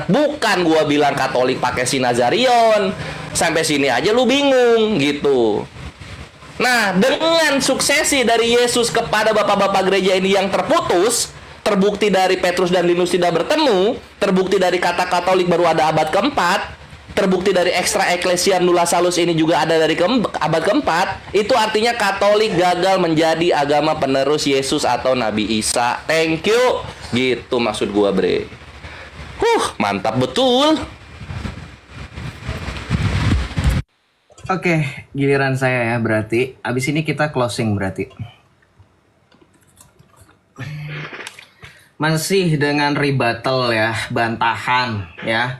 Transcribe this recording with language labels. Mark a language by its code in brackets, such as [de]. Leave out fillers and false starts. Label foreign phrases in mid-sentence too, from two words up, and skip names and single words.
[id] Bukan gua bilang Katolik pakai Sinazarion. Sampai sini aja lu bingung gitu. Nah, dengan suksesi dari Yesus kepada bapak-bapak gereja ini yang terputus, terbukti dari Petrus dan Linus tidak bertemu, terbukti dari kata Katolik baru ada abad keempat, terbukti dari [la] ekstra eklesia nulla salus [id] ini juga ada dari abad keempat, itu artinya Katolik gagal menjadi agama penerus Yesus atau Nabi Isa. [en] Thank you. [id] Gitu maksud gua, bre. Mantap betul. Oke, giliran saya ya berarti. Abis ini kita closing berarti. Masih dengan rebuttal ya, bantahan ya.